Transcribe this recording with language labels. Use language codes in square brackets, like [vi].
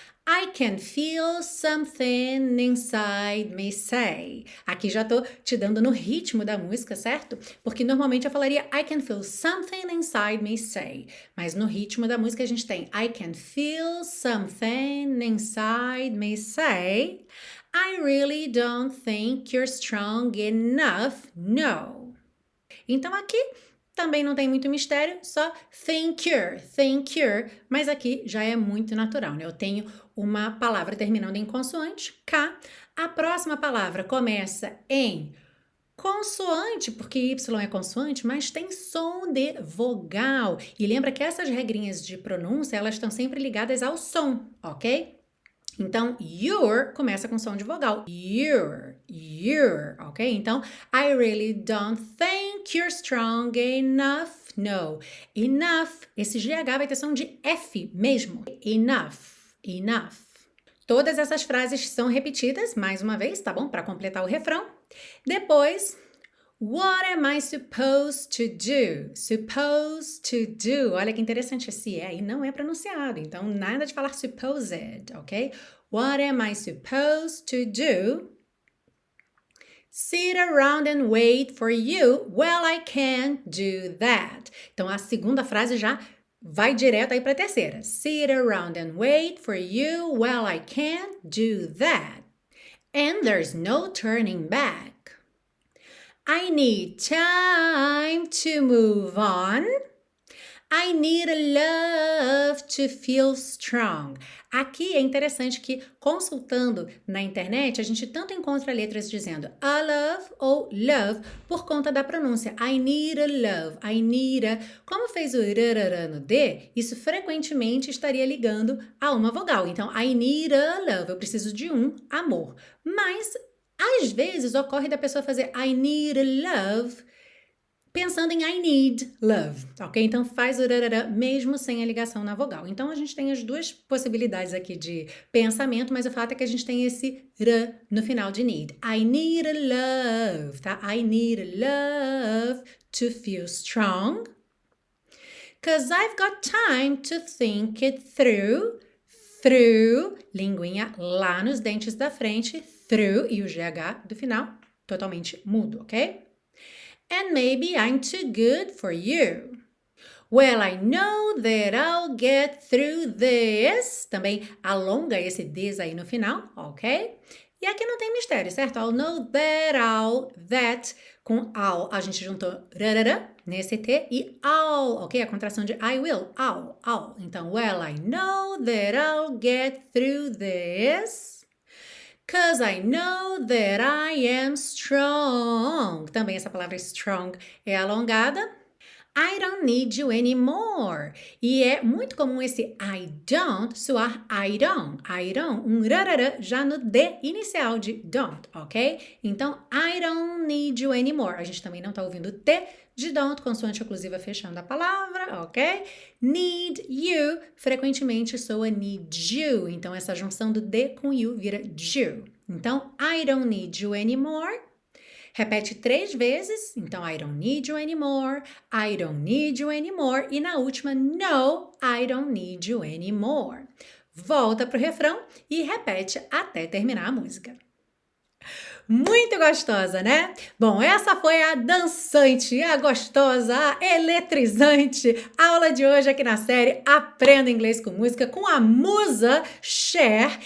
[en] I can feel something inside me say. [pt] Aqui já tô te dando no ritmo da música, certo? Porque normalmente eu falaria [en] I can feel something inside me say. [pt] Mas no ritmo da música a gente tem [en] I can feel something inside me say. I really don't think you're strong enough, no. [pt] Então aqui também não tem muito mistério, só [en] think you're, [pt] mas aqui já é muito natural, né? Eu tenho uma palavra terminando em consoante, K. A próxima palavra começa em consoante, porque Y é consoante, mas tem som de vogal. E lembra que essas regrinhas de pronúncia, elas estão sempre ligadas ao som, ok? Então, your começa com som de vogal. [en] You're, ok? Então, I really don't think you're strong enough. [pt] No. Enough. Esse GH vai ter som de F mesmo. Enough. Todas essas frases são repetidas, mais uma vez, tá bom? Para completar o refrão. [en] Depois, what am I supposed to do? Supposed to do. [pt] Olha que interessante esse E aí não é pronunciado. Então, nada de falar supposed, ok? [en] What am I supposed to do? Sit around and wait for you. Well, I can't do that. [pt] Então, a segunda frase já vai direto aí para a terceira. [en] Sit around and wait for you. Well, I can't do that. And there's no turning back. I need time to move on. I need a love to feel strong. [pt] Aqui é interessante que, consultando na internet, a gente tanto encontra letras dizendo a love ou love por conta da pronúncia. [en] I need a love, I need a... [pt] Como fez o rarará no D, isso frequentemente estaria ligando a uma vogal. Então, [en] I need a love, [pt] eu preciso de um amor. Mas, às vezes, ocorre da pessoa fazer I need a love pensando em [en] I need love, [pt] ok? Então faz o rarará mesmo sem a ligação na vogal. Então a gente tem as duas possibilidades aqui de pensamento, mas o fato é que a gente tem esse r no final de need. [en] I need a love, tá? I need a love to feel strong. 'Cause I've got time to think it through. [pt] Through, linguinha lá nos dentes da frente, through, e o GH do final totalmente mudo, ok? [en] And maybe I'm too good for you. Well, I know that I'll get through this. [pt] Também alonga esse this aí no final, ok? E aqui não tem mistério, certo? [en] I'll know that [pt] com I'll a gente juntou rarará nesse T e I'll, ok? A contração de [en] I will, [pt] I'll. [en] Então, well, I know that I'll get through this. 'Cause I know that I am strong. [pt] Também essa palavra strong é alongada. [en] I don't need you anymore. [pt] E é muito comum esse [en] I don't [pt] soar I don't. Um rarará já no D inicial de don't, ok? Então, [en] I don't need you anymore. [pt] A gente também não está ouvindo o T de don't, consoante oclusiva fechando a palavra, ok? [en] Need you, [pt] frequentemente soa need you, então essa junção do D com you vira you. [en] Então, I don't need you anymore. [pt] Repete 3 vezes, então [en] I don't need you anymore, I don't need you anymore, [pt] e na última, [en] no, I don't need you anymore. [pt] Volta pro refrão e repete até terminar a música. Muito gostosa, né? Bom, essa foi a dançante, a gostosa, a eletrizante aula de hoje aqui na série Aprenda Inglês com Música com a musa Cher.